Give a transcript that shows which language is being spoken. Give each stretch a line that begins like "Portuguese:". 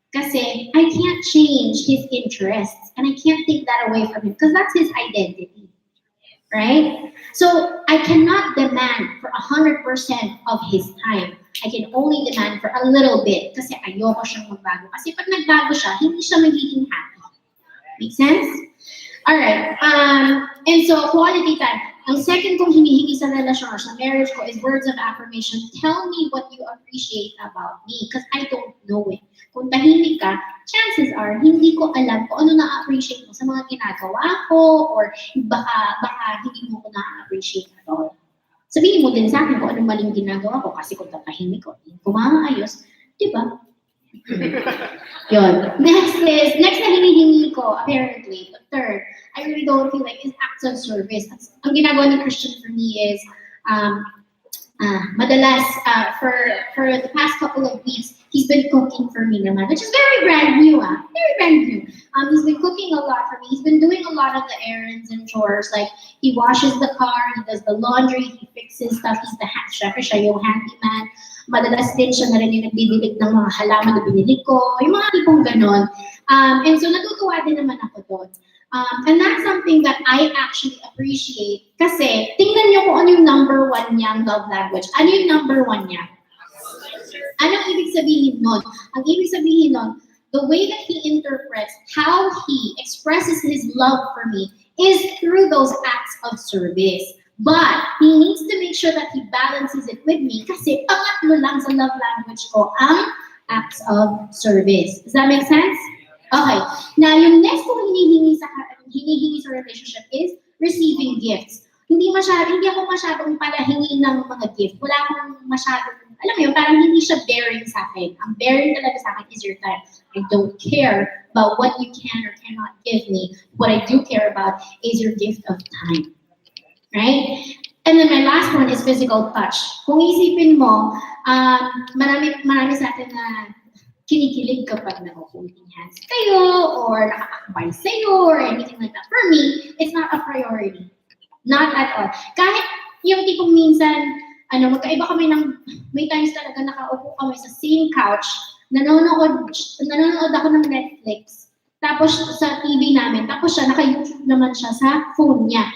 English: Kasi I can't change his interests and I can't take that away from him because that's his identity. Right? So I cannot demand for 100% of his time. I can only demand for a little bit
Filipino: kasi ayoko siyang magbago. Kasi pag nagbago siya, hindi siya magiging happy.
English: Make sense? Alright. And so, quality time.
Filipino: Ang second kong hinihingi sa relasyon or sa marriage ko is words of affirmation.
English: Tell me what you appreciate about me because I don't know it.
Filipino: Kung tahimik ka,
English: chances are,
Filipino: hindi ko alam kung ano na-appreciate mo sa mga ginagawa ko or baka hindi mo ko na-appreciate at all. Sabihin mo din sa akin kung anong maling ginagawa ko kasi kung tatahimik ko, hindi ko maayos, di ba? Yun.
English: Next
Filipino: na hinihingi ko,
English: apparently, the third, I really don't feel like is acts of service.
Filipino: Ang ginagawa ni
English: Christian for me is, madalas, for the past couple of weeks, he's been cooking for me naman, which is very brand new, very brand new. He's been cooking a lot for me. He's been doing a lot of the errands and chores, like he washes the car, he does the laundry, he fixes stuff, he's the
Filipino: syempre siya yung
English: handyman.
Filipino: Madalas din siya na rin yung nagdidilig ng mga halaman na binili ko, yung mga tipong ganon.
English: And so
Filipino: natutuwa din naman ako doon.
English: And that's something that I actually appreciate
Filipino: kasi tingnan niyo kung ano yung
English: number one niyang love language.
Filipino: Ano yung number one niya? Anong ibig sabihin nun? Ang ibig sabihin nun,
English: the way that he interprets how he expresses his love for me is through those acts of service. But he needs to make sure that he balances it with me
Filipino: kasi pangatlo lang sa
English: love language ko ang acts of service. Does that make sense? Okay. Now,
Filipino: yung next kong hinihingi sa
English: relationship is receiving gifts.
Filipino: Hindi ako masyadong palahingi ng mga gift. Wala akong masyadong, alam mo yun, parang hindi siya bearing sa akin. Ang bearing talaga sa akin is your time.
English: I don't care about what you can or cannot give me. What I do care about is your gift of time. Right? And then my last one is physical touch.
Filipino: Kung isipin mo, marami sa atin na kinikilig kapag nag-holding hands kayo or nakakakabay sa'yo or anything like that.
English: For me, it's not a priority. Not at all.
Filipino: Kahit yung tipong minsan, magkaiba kami may times talaga nakaupo kami sa same couch, nanonood ako ng Netflix, tapos sa TV namin, tapos siya, naka-YouTube naman siya sa phone niya.